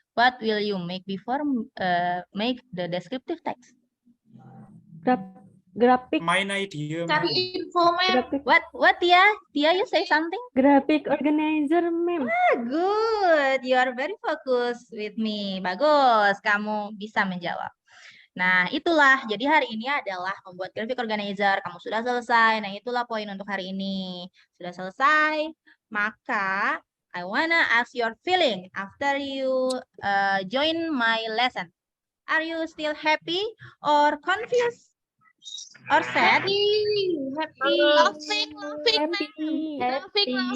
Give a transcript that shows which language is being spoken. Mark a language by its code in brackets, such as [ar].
[en] What will you make before make the descriptive text? Graphic Main idea, ma'am. [id] Cari info, Mem. [en] What Tia? Tia, you say something? graphic organizer, ma'am. Good, you are very focused with me. [id] Bagus, kamu bisa menjawab. Nah, itulah. Jadi hari ini adalah membuat graphic organizer. Kamu sudah selesai. Nah, itulah poin untuk hari ini. Sudah selesai. Maka, [en] I wanna ask your feeling after you join my lesson. Are you still happy or confused or sad? Happy. Laughing, ma'am. Laughing.